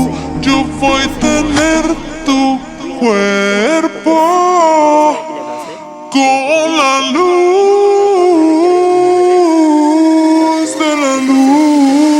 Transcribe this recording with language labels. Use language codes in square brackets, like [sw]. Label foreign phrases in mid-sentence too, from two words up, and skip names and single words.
[es] Yo voy a tener tu cuerpo [bn] কি লেখা আছে? [es] con la [bn] তারপর [es] luz de la [bn] একটু সেভ করতে হবে।